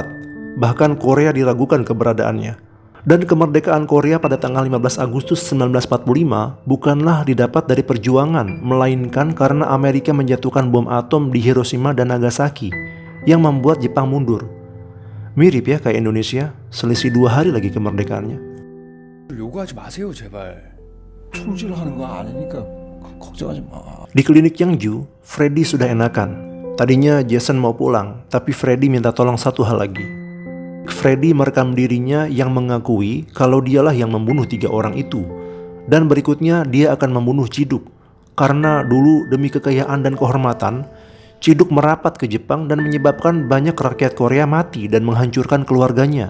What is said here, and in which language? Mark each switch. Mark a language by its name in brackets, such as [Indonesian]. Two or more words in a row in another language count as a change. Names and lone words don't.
[Indonesian] Bahkan Korea diragukan keberadaannya. Dan kemerdekaan Korea pada tanggal 15 Agustus 1945 bukanlah didapat dari perjuangan, melainkan karena Amerika menjatuhkan bom atom di Hiroshima dan Nagasaki yang membuat Jepang mundur. Mirip ya kayak Indonesia, selisih 2 hari lagi kemerdekaannya. [Korean] 요구하지 마세요 제발. 총질하는 거 아니니까 걱정하지 마. [Indonesian] Di klinik Yangju, Freddy sudah enakan. Tadinya Jason mau pulang, tapi Freddy minta tolong satu hal lagi. Freddy merekam dirinya yang mengakui kalau dialah yang membunuh 3 orang itu. Dan berikutnya dia akan membunuh Ciduk. Karena dulu demi kekayaan dan kehormatan, Ciduk merapat ke Jepang dan menyebabkan banyak rakyat Korea mati dan menghancurkan keluarganya.